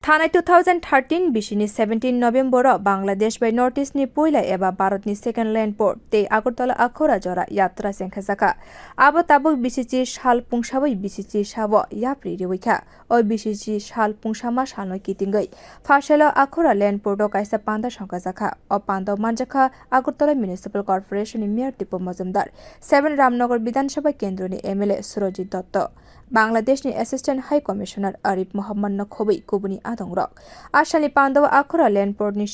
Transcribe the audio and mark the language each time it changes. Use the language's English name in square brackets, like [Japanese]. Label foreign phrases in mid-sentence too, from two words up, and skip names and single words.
[Kok Borok] थानाय 2013 बिसिनि 17 नभेम्बर बांलादेश बै नर्थ ईस्ट नि पहिला एबा भारतनि [English] second land port [Kok Borok] ते आगरतला आखौरा जरा यात्रा चेंसाjakha abo tabuk bisichi sal pungsabai bisichi sabo yapri rewaikha o bisichi sal pungsama salno kitingoi Phasalo Akhaura land port o kaisa panda songchajakha o pandao manjakha Agartala [English] municipal corporation [Kok Borok] ni mayor Dipak Majumder 7 Ramnagar bidhansabha kendra ni MLA Surajit Datta Bangladesh ni [English] assistant high commissioner [Kok Borok] Arif Mohammad no khobui kubuni adongrok asani pandao Akhaura [English] land port [Kok Borok] ni